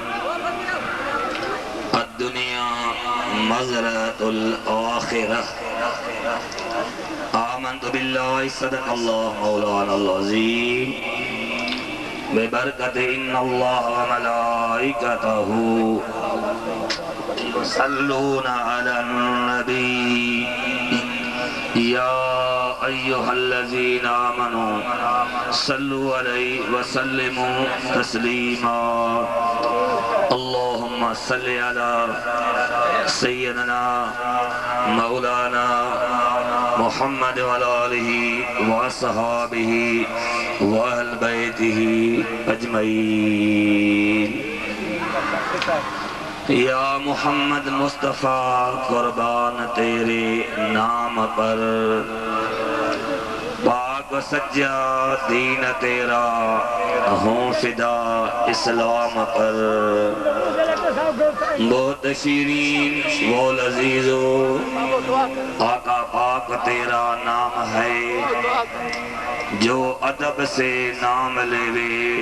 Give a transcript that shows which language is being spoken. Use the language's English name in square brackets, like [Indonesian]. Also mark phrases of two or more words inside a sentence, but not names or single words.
[Arabic] الدنيا مزرعة الآخرة آمنت بالله صدق الله مولانا العظيم ببركة إن الله وملائكته يصلون على النبي يا أيها الذين آمنوا صلوا عليه وسلموا تسليما اللهم صل على سيدنا مولانا محمد وعلى آله وأصحابه وأهل بيته أجمعين [Urdu] یا محمد مصطفیٰ قربان تیرے نام پر پاک سچا دین تیرا ہوں فدا اسلام پر بہت شیریں وہ لذیذ و آقا پاک تیرا نام ہے جو ادب سے نام لیوے